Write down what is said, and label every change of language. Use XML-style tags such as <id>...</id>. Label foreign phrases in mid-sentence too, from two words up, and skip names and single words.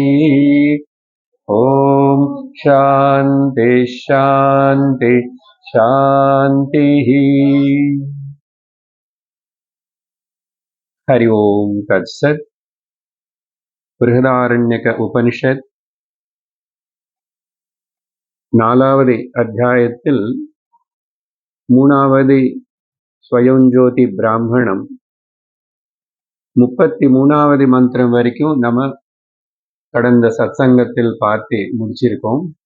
<sa>ॐ शान्ति शान्ति शान्तिः। हरि ओम् तत्सत्।</sa> <ta>बृहदारण्यक उपनिषत् நாலாவது அத்தியாயத்தில் மூணாவது ஸ்வயஞ்சோதி பிராமணம் 33வது மந்திரம் வரைக்கும் நம்ம கடந்த சத்சங்கத்தில் பார்த்து முடிச்சிருக்கோம்.</ta>